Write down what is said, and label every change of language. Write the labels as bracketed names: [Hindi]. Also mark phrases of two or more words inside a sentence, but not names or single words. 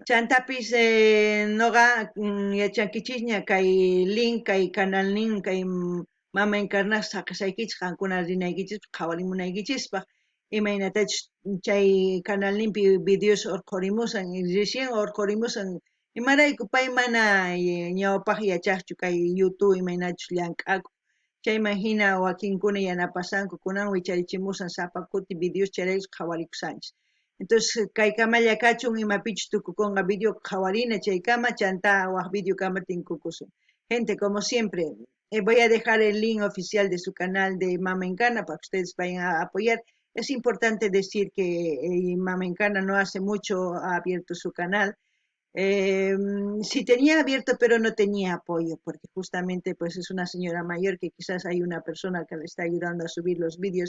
[Quechua] Chantapis noqa yachankichisña kay link, kay canal nin, kay Mama Encarna saqasaykichis qankuna rinaykichis qhawarimunaykichispa imaynatachus chay canal ninpi videos urqurimusan [Spanish] y recién [Quechua] urqurimusan imarayku pay mana ñawpaq yachaqchu kay YouTube imaynachus llank'aku chayman hina wakinkuna yanapasanku kunan wicharichimusan sapa kuti videos chayraykus qhawarikusanchis. Entonces kaykamalla kachun imapichus tukukunqa video qhawarina chaykama chanta waq video kama tinkukusun. [Spanish] Gente, como siempre, voy a dejar el link oficial de su canal de Mama Encarna para que ustedes vayan a apoyar. Es importante decir que Mama Encarna no hace mucho ha abierto su canal. Sí tenía abierto, pero no tenía apoyo, porque justamente pues es una señora mayor que quizás hay una persona que le está ayudando a subir los vídeos.